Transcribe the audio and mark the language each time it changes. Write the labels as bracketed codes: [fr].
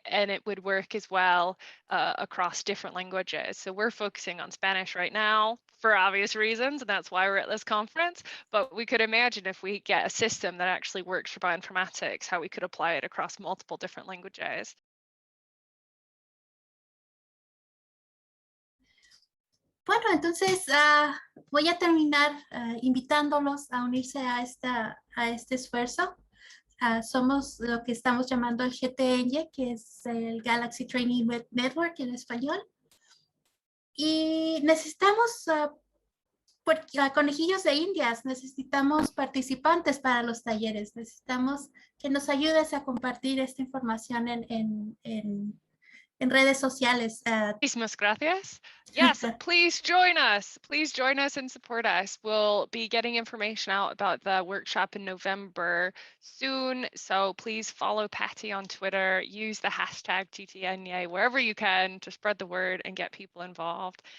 [en] And it would work as well across different languages. So we're focusing on Spanish right now for obvious reasons, and that's why we're at this conference. But we could imagine if we get a system that actually works for bioinformatics, how we could apply it across multiple different languages. [es] Bueno, entonces voy a terminar invitándolos a unirse a este esfuerzo. Somos lo que estamos llamando el GTN, que es el Galaxy Training Network en español. Y necesitamos conejillos de indias, necesitamos participantes para los talleres, necesitamos que nos ayudes a compartir esta información en redes sociales. Muchísimas gracias. [en] Yes, please join us. Please join us and support us. We'll be getting information out about the workshop in November soon. So please follow Patty on Twitter, use the hashtag TTNA wherever you can to spread the word and get people involved.